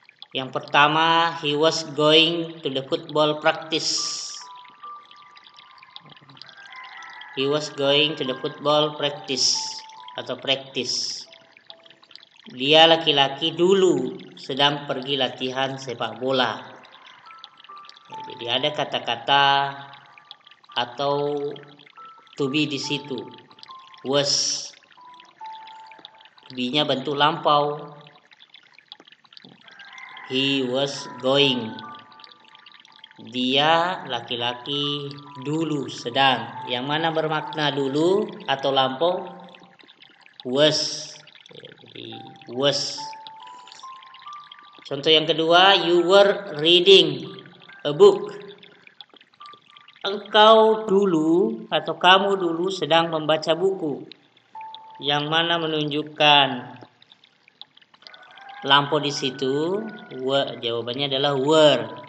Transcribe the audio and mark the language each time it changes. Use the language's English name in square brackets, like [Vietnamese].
[Indonesian] Yang pertama, [English] he was going to the football practice. He was going to the football practice atau practice. [Indonesian] Dia laki-laki dulu sedang pergi latihan sepak bola. Jadi ada kata-kata atau to be di situ. Was. Be-nya bentuk lampau. [English] He was going. [Indonesian] Dia laki-laki dulu sedang. Yang mana bermakna dulu atau lampau? Was. Jadi was. Contoh yang kedua, [English] you were reading a book. [Indonesian] Engkau dulu atau kamu dulu sedang membaca buku. Yang mana menunjukkan lampau di situ? Jawabannya adalah were.